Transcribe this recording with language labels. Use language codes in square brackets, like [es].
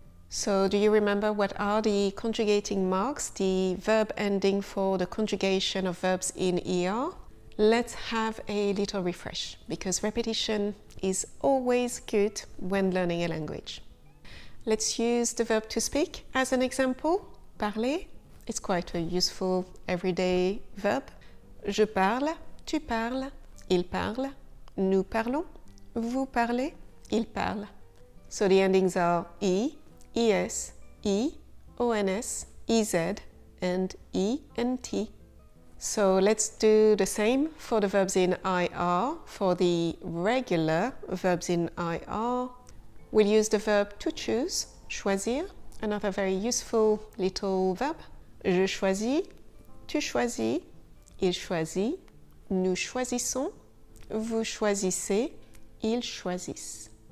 [en] So do you remember what are the conjugating marks, the verb ending for the conjugation of verbs in ER? Let's have a little refresh, because repetition is always good when learning a language. Let's use the verb to speak as an example. Parler. It's quite a useful everyday verb. [fr] Je parle, tu parles, il parle, nous parlons, vous parlez, il parle. [en] So the endings are E, ES, E, ONS, EZ, and ENT. So let's do the same for the verbs in IR. For the regular verbs in IR, we'll use the verb to choose, choisir, another very useful little verb. [fr] Je choisis, tu choisis, il choisit, nous choisissons, vous choisissez, ils choisissent.